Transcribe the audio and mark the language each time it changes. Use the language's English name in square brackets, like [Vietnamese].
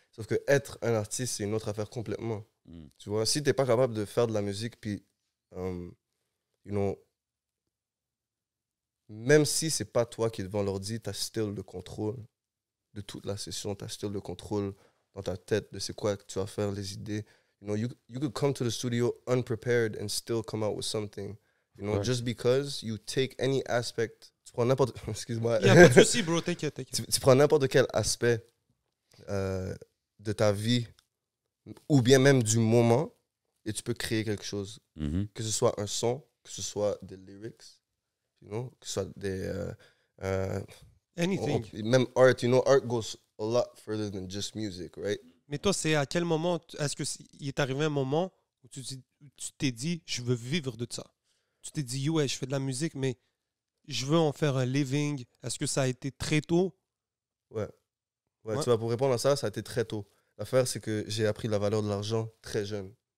[French] Sauf que être un artiste, c'est une autre affaire complètement. Mm. Tu vois, si tu n'es pas capable de faire de la musique, puis, [English] you know, [French] même si c'est pas toi qui es devant l'ordi, tu as still le contrôle de toute la session, tu as still le contrôle dans ta tête de c'est quoi que tu vas faire, les idées. [English] You know, you could come to the studio unprepared and still come out with something. You know, [French] Ouais. [English] just because you take any aspect, [French] tu prends n'importe, excuse-moi, Il n'y a pas de souci, bro. T'inquiète, t'inquiète. tu prends n'importe quel aspect de ta vie ou bien même du moment et tu peux créer quelque chose. Mhm. Que ce soit un son, que ce soit des lyrics, [English] you know, [French] que ce soit des... [English] Anything. [French] même art, [English] you know, art goes a lot further than just music, right? [French] Mais toi, c'est à quel moment, est-ce qu'il est arrivé un moment où tu t'es dit, je veux vivre de ça? Tu t'es dit, ouais, je fais de la musique, mais je veux en faire un living. Est-ce que ça a été très tôt? Ouais. Ouais. Tu vois, pour répondre à ça, ça a été très tôt. L'affaire, c'est que j'ai appris la valeur de l'argent très jeune.